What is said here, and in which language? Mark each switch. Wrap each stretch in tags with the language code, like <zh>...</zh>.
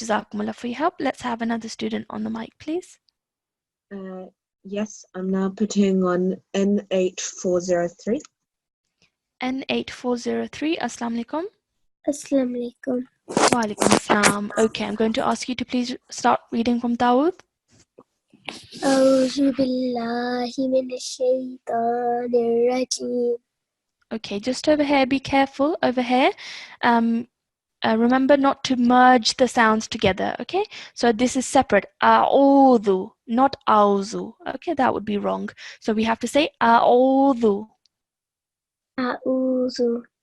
<en>Jazakumullah for your help. Let's have another student on the mic, please. Yes, I'm now putting on N8403.</en> <ar>N8403, Assalamu alaikum. Assalamu alaikum. Wa alaikum assalam.</ar> <en>Okay, I'm going to ask you to please start reading from Dawood.</en> <ar>أعوذ بالله من الشيطان الرجيم</ar> <en>Okay, just over here, be careful over here. Remember not to merge the sounds together, okay? So this is separate. A'udhu, not auzu. Okay, that would be wrong. So we have to say a'udhu.</en> <ar>أعوذ</ar>